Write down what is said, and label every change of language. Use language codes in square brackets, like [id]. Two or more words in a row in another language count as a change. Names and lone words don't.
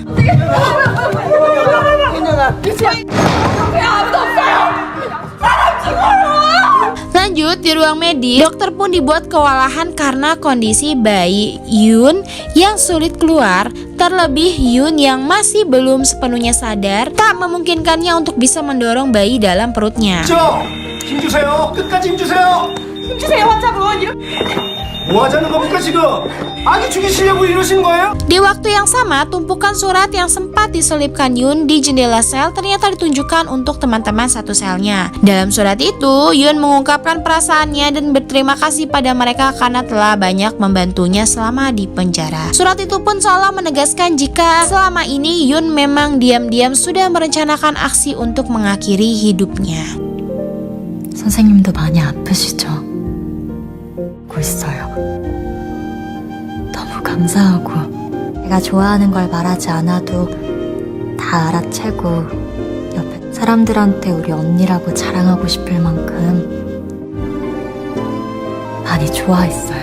[id] Lanjut di ruang medis, dokter pun dibuat kewalahan karena kondisi bayi Yun yang sulit keluar. Terlebih Yun yang masih belum sepenuhnya sadar tak memungkinkannya untuk bisa mendorong bayi dalam perutnya. [ko] 힘 주세요. 끝까지 힘 주세요. 힘 주세요, 환자분. 뭐 하자는 겁니까 지금? 아기 죽이시려고 이러시는 거예요? [id] Di waktu yang sama, tumpukan surat yang sempat diselipkan Yun di jendela sel ternyata ditunjukkan untuk teman-teman satu selnya. Dalam surat itu, Yun mengungkapkan perasaannya dan berterima kasih pada mereka karena telah banyak membantunya selama di penjara. Surat itu pun seolah menegaskan jika selama ini Yun memang diam-diam sudah merencanakan aksi untuk mengakhiri hidupnya. [ko] 선생님도 많이 아프시죠? 보고 있어요. 너무 감사하고 내가 좋아하는 걸 말하지 않아도 다 알아채고 옆에 사람들한테 우리 언니라고 자랑하고 싶을 만큼 많이 좋아했어요.